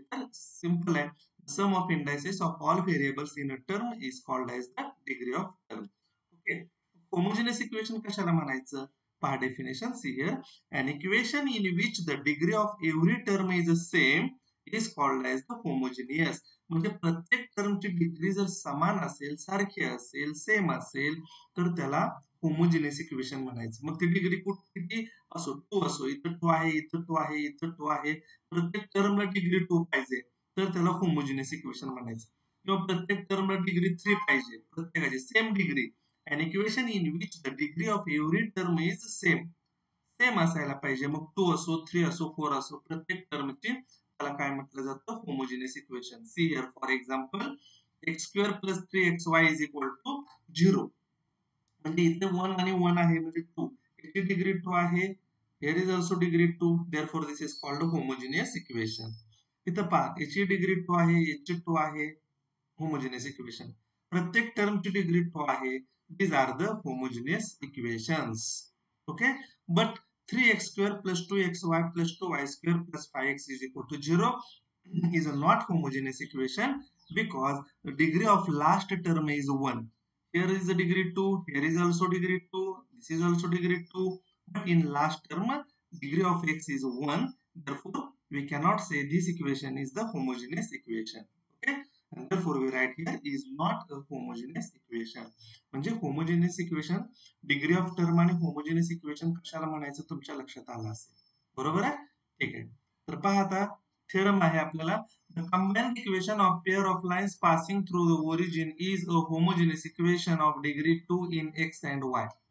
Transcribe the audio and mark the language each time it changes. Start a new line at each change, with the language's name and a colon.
Marathi: तर सिंपल आहे,
English: Sum of indices of all variables in a term is called as the degree of term. Okay, homogeneous equation
Marathi: कशाला म्हणायचं पहा,
English: Definition see here, an equation in which the degree of every term is the same is called as the homogeneous.
Marathi: म्हणजे प्रत्येक टर्मची degree जर समान असेल, सारखी असेल, सेम असेल तर त्याला होमोजेनियस इक्वेशन म्हणायचं. मग ती डिग्री किती असो, 2 असो, इथं 2 आहे, इथं 2 आहे, इथं 2 आहे, प्रत्येक टर्मला डिग्री 2 पाहिजे तर त्याला होमोजेनियस इक्वेशन म्हणायचं. किंवा प्रत्येक टर्मला डिग्री 3 पाहिजे, प्रत्येकाची same degree,
English: an equation in which the degree of every term is same
Marathi: असायला पाहिजे. मग 2 असो, 3 असो, 4 असो, प्रत्येक टर्मची त्याला काय म्हटलं जातं, homogeneous equation.
English: See here for example, x square plus 3xy is equal to 0.
Marathi: म्हणजे इथे 1 आणि 1 आहे म्हणजे 2, याची डिग्री 2 आहे,
English: here is also degree 2, therefore this is called homogeneous equation.
Marathi: इथं पहा, याची डिग्री 2 आहे, याची 2 आहे, होमोजेनियस इक्वेशन. प्रत्येक टर्मची डिग्री 2 आहे,
English: these are the homogeneous equations. Okay, but 3x² plus 2xy plus 2y² plus 5x is equal to 0 is a not homogeneous equation because the degree of last term is 1. Here is the degree 2, here is also degree 2, this is also degree 2, but in last term degree of x is 1. Therefore we cannot say this equation is the homogeneous equation. Okay, and therefore we write here is not a homogeneous equation.
Marathi: म्हणजे homogeneous equation degree of term आणि homogeneous equation कशाला म्हणायचं तुमच्या लक्षात आलं असेल. बरोबर आहे. ठीक आहे. तर पहा आता थेरम आहे आपल्याला
English: The combined equation of pair of lines passing through the origin is a homogeneous equation of degree 2 in x and y.